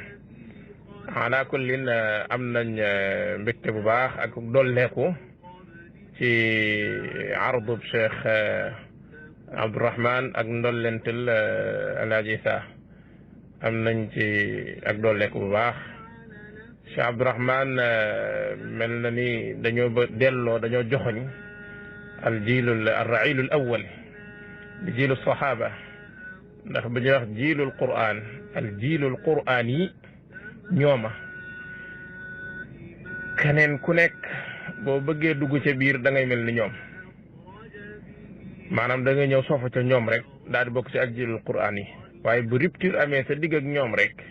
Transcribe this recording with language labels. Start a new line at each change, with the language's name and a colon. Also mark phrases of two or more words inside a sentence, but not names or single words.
Wolof: ala kullin am nañ mbégte bu baax ak dolleeku ci ardub Cheikh Abdourahmane ak ndollentel alhaji Isa am nañ ci ak dolleeku bu baax Cheikh Abdourahmane mel na ni dañoo dañoo joxoñ
Arabic: الرعيل الأول جيل الصحابة
Wolof: ndax bu ñuy wax
Arabic: جيل القرآن الجيل القرآني
Wolof: ñooma keneen ku nekk boo bëggee dugg ca biir da ngay mel ni ñoom maanaam da ngay ñëw soofa ca ñoom rek daal di bokk ci ak
Arabic: جيل القرآن
Wolof: yi waaye bu rupture amee sa digg ak ñoom rek